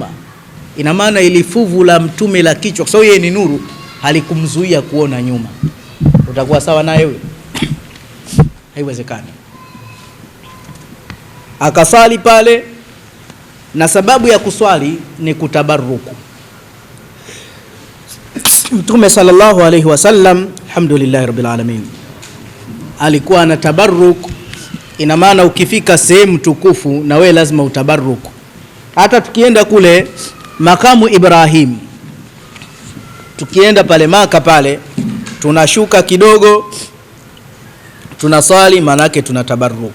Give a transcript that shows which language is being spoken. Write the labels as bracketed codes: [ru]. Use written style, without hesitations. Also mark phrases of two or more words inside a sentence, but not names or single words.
[sw] Ina maana ili fuvu la mtume la kichwa, kwa sababu yeye ni nuru, halikumzuia kuona nyuma. Utakuwa sawa naye wewe? Haiwezekani. Akasali pale, na sababu ya kuswali ni kutabaruku. [ar] Mtume صلى الله عليه وسلم الحمد لله رب العالمين, [sw] alikuwa na tabarruk. Ina maana ukifika sehemu tukufu na we lazima utabaruku. Hata tukienda kule makamu Ibrahim, tukienda pale Maka pale, tunashuka kidogo tunaswali, maana yake tunatabaruku.